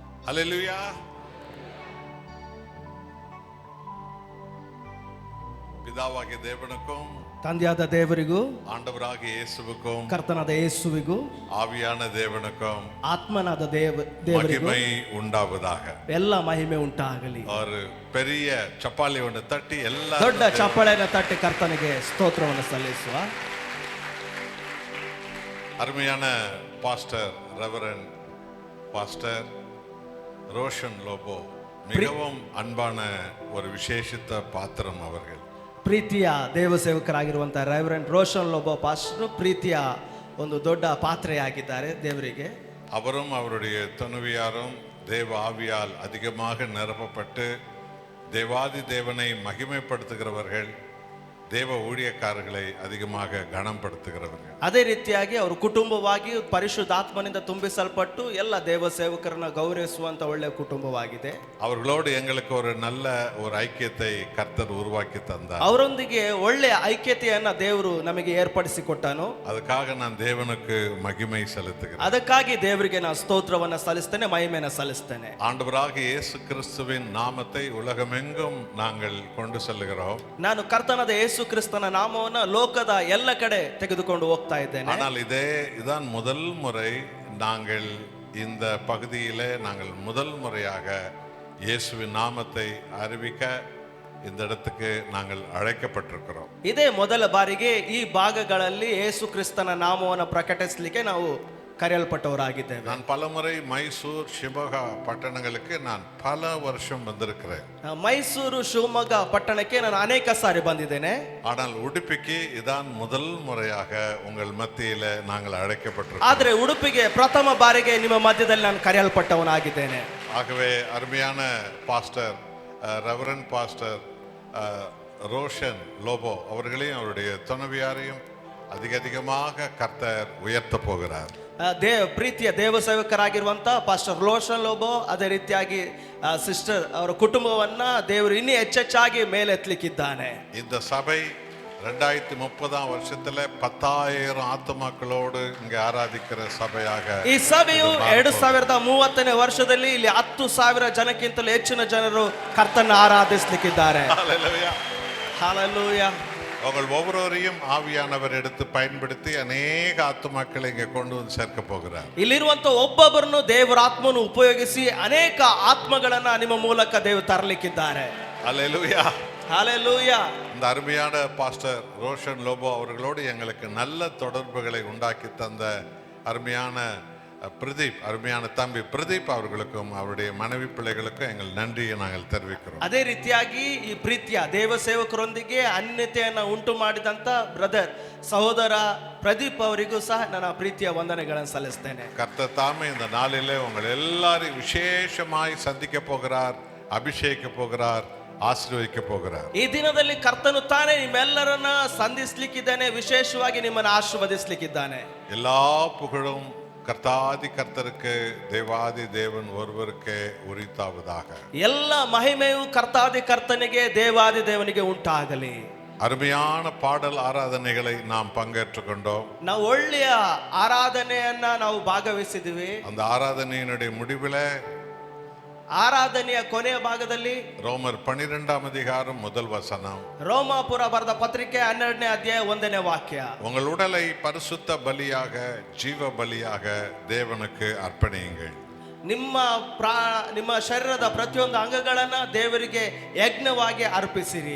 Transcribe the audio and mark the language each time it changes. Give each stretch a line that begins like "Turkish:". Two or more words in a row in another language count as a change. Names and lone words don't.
Tamil: ஹல்லேலூயா. பிதாவாகிய தேவனுக்கும்
Kannada: ತಂದೆಯಾದ ದೇವರಿಗೂ
Tamil: ஆண்டவராகிய இயேசுவுக்கும்
Kannada: ಕರ್ತನಾದ ಯೇಸುವಿಗೂ
Tamil: ஆவியான தேவனுக்கும்
Kannada: ಆತ್ಮನಾದ ದೇವರಿಗೂ
Tamil: மகிமை உண்டாவதாக.
Kannada: ಎಲ್ಲ ಮಹಿಮೆ ಉಂಟಾಗಲಿ.
Tamil: ஒரு பெரிய ಚಪ್ಪಾಳಿ ஒன்று
Kannada: ತಟ್ಟಿ ಎಲ್ಲ ದೊಡ್ಡ ಚಪ್ಪಾಳೆಯನ್ನು ತಟ್ಟಿ ಕರ್ತನಿಗೆ ಸ್ತೋತ್ರವನ್ನು ಸಲ್ಲಿಸುವ.
Tamil: அருமையான பாஸ்டர் ரெவரண்ட் பாஸ்டர் ரோஷன் லோபோ மிகவும் அன்பான ஒரு விசேஷித்த பாத்திரம் அவர்கள்.
Kannada: ಪ್ರೀತಿಯ ದೇವಸೇವಕರಾಗಿರುವಂತಹ ರೆವರೆಂಡ್ ರೋಷನ್ ಲೋಬೋ ಪಾಸ್ಟರ್ ಪ್ರೀತಿಯ ಒಂದು ದೊಡ್ಡ ಪಾತ್ರೆಯಾಗಿದ್ದಾರೆ ದೇವರಿಗೆ.
Tamil: அவரும் அவருடைய துணைவியாரும் தேவ ஆவியால் அதிகமாக நிரப்பப்பட்டு தேவாதி தேவனை மகிமைப்படுத்துகிறவர்கள், தேவ ஊழியக்காரர்களை அதிகமாக கனப்படுத்துகிறவர்கள்.
Kannada: ಅದೇ ರೀತಿಯಾಗಿ ಅವರು ಕುಟುಂಬವಾಗಿ ಪರಿಶುದ್ಧಾತ್ಮನಿಂದ ತುಂಬಿಸಲ್ಪಟ್ಟು ಎಲ್ಲ ದೇವ ಸೇವಕರನ್ನ ಗೌರವಿಸುವಂತ ಒಳ್ಳೆಯ ಕುಟುಂಬವಾಗಿದೆ.
Tamil: அவர்களோடு எங்களுக்கு ஒரு நல்ல ஒரு ஐக்கியத்தை கர்த்தர் உருவாக்கி தந்தார்.
Kannada: ಅವರೊಂದಿಗೆ ಒಳ್ಳೆಯ ಐಕ್ಯತೆಯನ್ನ ದೇವರು ನಮಗೆ ಏರ್ಪಡಿಸಿಕೊಟ್ಟನು.
Tamil: அதுக்காக நான் தேவனுக்கு மகிமை செலுத்துகிறேன்.
Kannada: ಅದಕ್ಕಾಗಿ ದೇವರಿಗೆ ನಾನು ಸ್ತೋತ್ರವನ್ನ ಸಲ್ಲಿಸ್ತೇನೆ, ಮಹಿಮೆಯನ್ನು ಸಲ್ಲಿಸ್ತೇನೆ.
Tamil: ஆண்டவராகிய இயேசு கிறிஸ்துவின் நாமத்தை உலகமெங்கும் நாங்கள் கொண்டு செல்லுகிறோம்.
Kannada: ನಾನು ಕರ್ತನಾದ ಯೇಸು ಕ್ರಿಸ್ತನ ನಾಮವನ್ನು ಲೋಕದ ಎಲ್ಲ ಕಡೆ ತೆಗೆದುಕೊಂಡು ಹೋಗ್ತಾ ಇದ್ದೇನೆ.
Tamil: ஆனால் இதான் முதல் முறை நாங்கள் இந்த பகுதியிலே நாங்கள் முதல் முறையாக இயேசுவின் நாமத்தை அறிவிக்க இந்த இடத்துக்கு நாங்கள் அழைக்கப்பட்டிருக்கிறோம்.
Kannada: ಇದೇ ಮೊದಲ ಬಾರಿಗೆ ಈ ಭಾಗಗಳಲ್ಲಿ ಯೇಸು ಕ್ರಿಸ್ತನ ನಾಮವನ್ನು ಪ್ರಕಟಿಸಲಿಕ್ಕೆ ನಾವು ಕರೆಯಲ್ಪಟ್ಟವರಾಗಿದ್ದೇವೆ.
Tamil: நான் பலமுறை மைசூர் ಶಿವಮೊಗ್ಗ ಪಟ್ಟಣங்களுக்கு நான் பல வருஷம் வந்திருக்கிறேன்.
Kannada: ಮೈಸೂರು ಶಿವಮೊಗ್ಗ ಪಟ್ಟಣಕ್ಕೆ ನಾನು ಅನೇಕ ಸಾರಿ ಬಂದಿದ್ದೇನೆ.
Tamil: ஆனால் உடுப்பிக்கு இதான் முதல் முறையாக உங்கள் மத்தியில நாங்கள் அழைக்கப்பட்டிருக்கிறோம்.
Kannada: ಆದರೆ ಉಡುಪಿಗೆ ಪ್ರಥಮ ಬಾರಿಗೆ ನಿಮ್ಮ ಮಧ್ಯದಲ್ಲಿ ನಾನು ಕರೆಯಲ್ಪಟ್ಟವನಾಗಿದ್ದೇನೆ.
Tamil: ஆகவே அருமையான பாஸ்டர் ரெவரண்ட் பாஸ்டர் ரோஷன் லோபோ அவர்களையும் அவருடைய துணைவியாரையும் அதிகமாக கர்த்தர் உயர்த்த போகிறார்.
Kannada: ಪ್ರೀತಿಯ ದೇವ ಸೇವಕರಾಗಿರುವಂತ ಪಾಸ್ಟರ್ ರೋಷನ್ ಲೋಬೋ, ಅದೇ ರೀತಿಯಾಗಿ ಸಿಸ್ಟರ್ ಅವರ ಕುಟುಂಬವನ್ನ ದೇವರು ಇನ್ನೂ ಹೆಚ್ಚೆಚ್ಚಾಗಿ ಮೇಲೆತ್ತಲಿಕ್ಕಿದ್ದಾನೆ.
Tamil: இந்த சபை 2030 வருஷத்துல 10,000 ஆத்துமாக்களோடு இங்க ஆராதிக்கிற சபையாக,
Kannada: ಈ ಸಭೆಯು 2030ನೇ ವರ್ಷದಲ್ಲಿ ಇಲ್ಲಿ 10,000 ಜನಕ್ಕಿಂತಲೂ ಹೆಚ್ಚಿನ ಜನರು ಕರ್ತನ ಆರಾಧಿಸಲಿಕ್ಕಿದ್ದಾರೆ.
Tamil: ஹல்லேலூயா.
Kannada: ಹಲ್ಲೆಲೂಯಾ.
Tamil: உங்கள் ஒவ்வொருவரையும் ஆவியானவர் எடுத்து பயன்படுத்தி அநேக ஆத்துமாக்களை இங்கே கொண்டு வந்து சேர்க்க போகிறார்.
Kannada: ಇಲ್ಲಿರುವಂತ ಒಬ್ಬೊಬ್ಬರನ್ನು ದೇವರ ಆತ್ಮನು ಉಪಯೋಗಿಸಿ ಅನೇಕ ಆತ್ಮಗಳನ್ನ ನಿಮ್ಮ ಮೂಲಕ ದೇವರು ತರಲಿಕ್ಕಿದ್ದಾರೆ.
Tamil: ஹல்லேலூயா.
Kannada: ಹಲ್ಲೆಲೂಯಾ.
Tamil: இந்த அருமையான பாஸ்டர் ரோஷன் லோபோ அவர்களோடு எங்களுக்கு நல்ல தொடர்புகளை உண்டாக்கி தந்த அருமையான பிரதீப், அருமையான தம்பி பிரதீப் அவர்களுக்கும் அவருடைய மனைவி பிள்ளைகளுக்கும் எங்கள் நன்றியை நாங்கள் தெரிவிக்கிறோம்.
Kannada: ಅದೇ ರೀತಿಯಾಗಿ ಈ ಪ್ರೀತಿಯ ದೇವ ಸೇವಕರೊಂದಿಗೆ ಅನ್ಯತೆಯನ್ನು ಉಂಟು ಮಾಡಿದಂತ ಬ್ರದರ್ ಸಹೋದರ ಪ್ರದೀಪ್ ಅವರಿಗೂ ಸಹ ನನ್ನ ಪ್ರೀತಿಯ ವಂದನೆಗಳನ್ನು ಸಲ್ಲಿಸ್ತೇನೆ.
Tamil: கர்த்தர் தாமே இந்த நாளிலே உங்கள் எல்லாரையும் விசேஷமாய் சந்திக்க போகிறார், அபிஷேகிக்க போகிறார், ಆಶೀರ್ವದಿக்க போகிறார்.
Kannada: ಈ ದಿನದಲ್ಲಿ ಕರ್ತನು ತಾನೇ ನಿಮ್ಮೆಲ್ಲರನ್ನ ಸಂಧಿಸಲಿಕ್ಕಿದ್ದಾನೆ, ವಿಶೇಷವಾಗಿ ನಿಮ್ಮನ್ನು ಆಶೀರ್ವದಿಸಲಿಕ್ಕಿದ್ದಾನೆ.
Tamil: எல்லா புகழும் கர்த்தாதி கர்த்தருக்கு, தேவாதி தேவன் ஒருவருக்கே உரித்தாவதாக.
Kannada: ಎಲ್ಲ ಮಹಿಮೆಯು ಕರ್ತಾದಿ ಕರ್ತನಿಗೆ, ದೇವಾದಿ ದೇವನಿಗೆ ಉಂಟಾಗಲಿ.
Tamil: அருமையான பாடல் ஆராதனைகளை நாம் பங்கேற்றுக் கொண்டோம்.
Kannada: ನಾವು ಒಳ್ಳೆಯ ಆರಾಧನೆಯನ್ನ ನಾವು ಭಾಗವಹಿಸಿದ್ವಿ.
Tamil: அந்த ஆராதனையினுடைய முடிவிலே
Kannada: ಆರಾಧನೆಯ ಕೊನೆಯ ಭಾಗದಲ್ಲಿ
Tamil: ரோமர் 12ஆம் அதிகாரம் முதல் வசனம்,
Kannada: ರೋಮಾಪುರ ಬರೆದ ಪತ್ರಿಕೆ 12ನೇ ಅಧ್ಯಾಯ 1ನೇ ವಾಕ್ಯ,
Tamil: உங்கள் உடலை பரிசுத்த பலியாக ஜீவ பலியாக தேவனுக்கு அர்ப்பணியுங்கள்.
Kannada: ನಿಮ್ಮ ಶರೀರದ ಪ್ರತಿಯೊಂದು ಅಂಗಗಳನ್ನ ದೇವರಿಗೆ ಯಜ್ಞವಾಗಿ ಅರ್ಪಿಸಿರಿ.